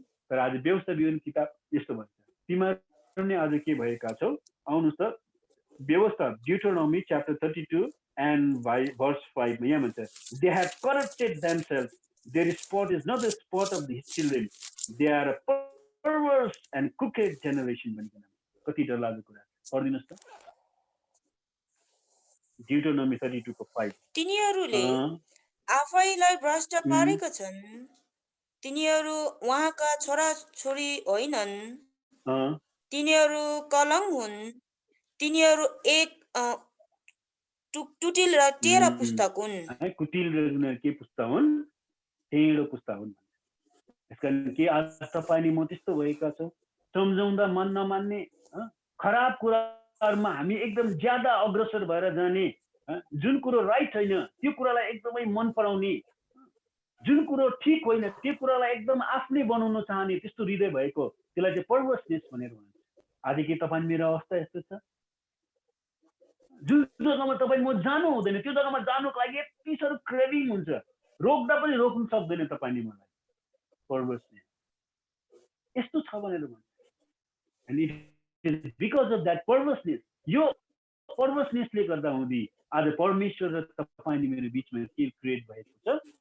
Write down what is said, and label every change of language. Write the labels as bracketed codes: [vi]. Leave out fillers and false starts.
[ne] तर आज व्यवस्था विवरण किताब यस्तो भन्छ, तिमीहरू नै आज के भएका छौ? आउनुहोस् त व्यवस्था ड्युटोनोमी च्याप्टर 32 [en] and verse 5 [ne] मा यहाँ भन्छ, [en] they have corrupted themselves, their spot is not the spot of the children, they are a perverse and crooked generation [ne] भनिकन। कति डरलाग्दो कुरा। पढिदिनुहोस् त ड्युटोनोमी 32 को 5। तिनीहरूले आफैलाई भ्रष्ट पारेका छन्, तिनीहरू उहाँका छोराछोरी होइनन्, तिनीहरू कलङ्क हुन्, तिनीहरू एक टुटिल र टेढा पुस्तक हुन्। कुटिल र के पुस्ता हुन्? टेढो पुस्ता हुन्। यसकारण के आज तपाईँ म त्यस्तो भएका छौँ? सम्झाउँदा मन नमान्ने, खराब कुराहरूमा हामी एकदम ज्यादा अग्रसर भएर जाने, जुन कुरो राइट छैन त्यो कुरालाई एकदमै मन पराउने, जुन कुरो ठिक होइन त्यो कुरालाई एकदम आफ्नै बनाउन चाहने, त्यस्तो हृदय भएको त्यसलाई चाहिँ पर्भर्सनेस भनेर भन्छ। आज के तपाईँ मेरो अवस्था यस्तो छ? जुन जग्गामा तपाईँ म जानु हुँदैन त्यो जग्गामा जानुको लागि यति साह्रो क्रेभिङ हुन्छ, रोक्दा पनि रोक्नु सक्दैन तपाईँले मलाई। पर्भर्सनेस यस्तो छ भनेर भन्छ। [en] And it is because of that perverseness, [ne] यो पर्भर्सनेसले गर्दा हुँदी आज परमेश्वर र तपाईँले मेरो बिचमा के क्रिएट भएको छ?